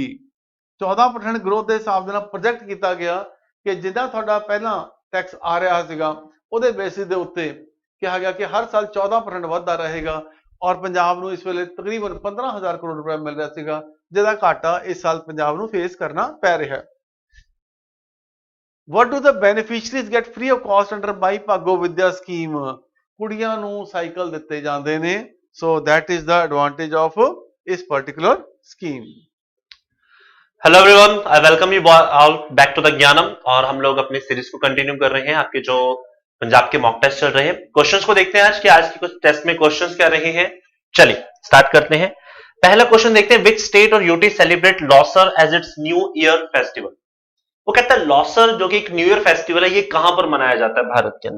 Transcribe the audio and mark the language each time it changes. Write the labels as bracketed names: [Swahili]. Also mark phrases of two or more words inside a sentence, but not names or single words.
[Punjabi] 14% ਗਰੋਥ ਦੇ ਹਿਸਾਬ ਦੇ ਨਾਲ ਪ੍ਰੋਜੈਕਟ ਕੀਤਾ ਗਿਆ ਕਿ ਜਿੱਦਾਂ ਤੁਹਾਡਾ ਪਹਿਲਾਂ ਟੈਕਸ ਆ ਰਿਹਾ ਸੀਗਾ ਉਹਦੇ ਬੇਸਿਸ ਦੇ ਉੱਤੇ ਕਿਹਾ ਗਿਆ ਕਿ ਹਰ ਸਾਲ 14% ਵੱਧਦਾ ਰਹੇਗਾ, ਔਰ ਪੰਜਾਬ ਨੂੰ ਇਸ ਵੇਲੇ ਤਕਰੀਬਨ 15,000 ਕਰੋੜ ਰੁਪਏ ਮਿਲ ਰਿਹਾ ਸੀਗਾ, ਜਿਹਦਾ ਘਾਟਾ ਇਸ ਸਾਲ ਪੰਜਾਬ ਨੂੰ ਫੇਸ ਕਰਨਾ ਪੈ ਰਿਹਾ। [English] What do the beneficiaries get free of cost under My Bhago Vidya scheme? [Punjabi] ਕੁੜੀਆਂ ਨੂੰ ਸਾਈਕਲ ਦਿੱਤੇ ਜਾਂਦੇ ਨੇ। [English] So that is the advantage of this particular scheme. Hello everyone, I welcome you all back to the ज्ञानम। [Hindi] और हम लोग अपनी सीरीज को कंटिन्यू कर रहे हैं। आपके जो पंजाब के [English] mock test [Hindi] चल रहे हैं, क्वेश्चंस को देखते हैं आज के कुछ टेस्ट में क्वेश्चंस क्या रहे हैं। चलिए स्टार्ट करते हैं। पहला क्वेश्चन देखते हैं, [English] Which state और UT celebrate Losar as its New Year festival? [Hindi] वो कहता है लॉसर जो कि एक [English] new year festival [Hindi] है, ये कहां पर मनाया जाता है भारत के अंदर?